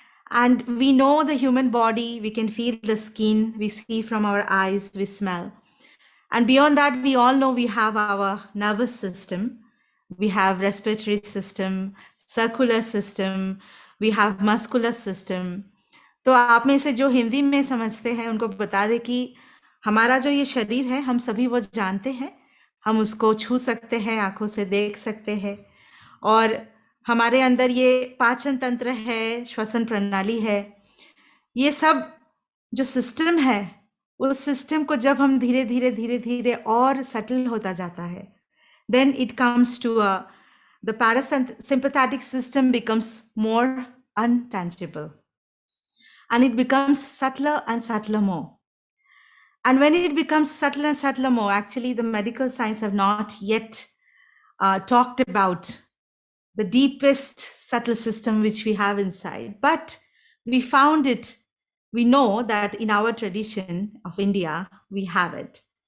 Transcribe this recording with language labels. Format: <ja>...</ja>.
<en>And we know the human body, we can feel the skin, we see from our eyes, we smell. And beyond that, we all know we have our nervous system, we have respiratory system, circular system, we have muscular system.</en> <hi>तो आप में से जो हिंदी में समझते हैं उनको बता दें कि हमारा जो ये शरीर है, हम सभी वो जानते हैं, हम उसको छू सकते हैं, आंखों से देख सकते हैं, और हमारे अंदर ये पाचन तंत्र है, श्वसन प्रणाली है, ये सब जो सिस्टम है, उस सिस्टम को जब हम धीरे धीरे धीरे धीरे और सटल होता जाता है,</hi> <en>then it comes to the parasympathetic system becomes more untangible, and it becomes subtler and subtler more. And when it becomes subtler and subtler more, actually the medical science have not yet talked about the deepest subtle system which we have inside. But we found it, we know that in our tradition of India, we have it.</en>